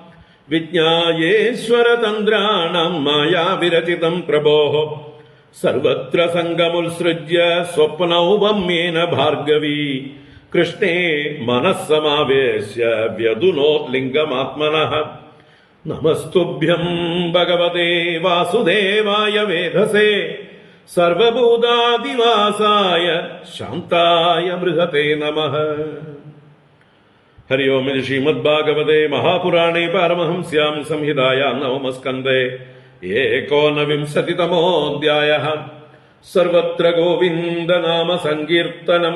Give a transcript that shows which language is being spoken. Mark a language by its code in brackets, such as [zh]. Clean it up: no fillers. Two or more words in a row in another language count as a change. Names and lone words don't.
[sa] विज्ञायेश्वरतन्द्राणाम् मायाविरचितम् प्रभोः सर्वत्र सङ्गमुत्सृज्य स्वप्नौपम्येन भार्गवी कृष्णे मनः समावेश्य व्यधुनोद्लिङ्गमात्मनः नमस्तुभ्यम् भगवते वासुदेवाय वेधसे സർവഭൂതാദിവാസായ ശാന്തായ ബൃഹതേ നമഃ. ഹരി ഓം. ശ്രീമദ് ഭാഗവതേ മഹാപുരാണേ പാരമഹംസ്യാം സംഹിതായാം നവമസ്കന്ധേ ഏകോനവിംശതിതമോऽധ്യായഃ. സർവത്ര ഗോവിന്ദനാമ സങ്കീർത്തനം.